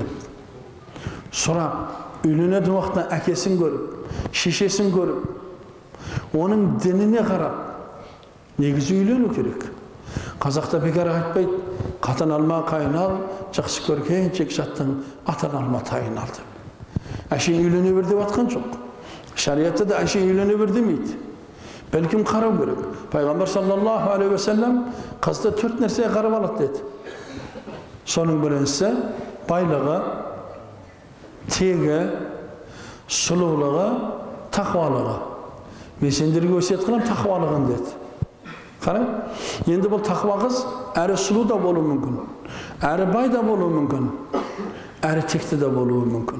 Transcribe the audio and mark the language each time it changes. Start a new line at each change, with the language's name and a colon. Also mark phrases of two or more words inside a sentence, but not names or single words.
Kazakh: Сұрап, үйленетін уақытта әкесін көріп, шешесін көріп, оның дініне қарап, негізі үйлену керек. Қазақта бекар айтпайды, қатын алма қайын ал, жақсы көрген жек жаттың атын алма тайын алды. Әшейін үйлене бер деп атқан жоқ. Шариатта да әшейін үйлене бер демейді. Бәлкім қарау керек. Пайғамбар
Arabic: صلى الله عليه وسلم
Kazakh: қызды 4 нәрсеге қарап алады деді. Соның біріншісі байлығы, тегі, сұлулығы, тақуалығы. Мен сендерге өсиет қылам, тақуалығын деді. Қарай, енді бұл тақуа қыз әрі сұлу да болуы мүмкін, әрі бай да болуы мүмкін, әрі текті да болуы мүмкін.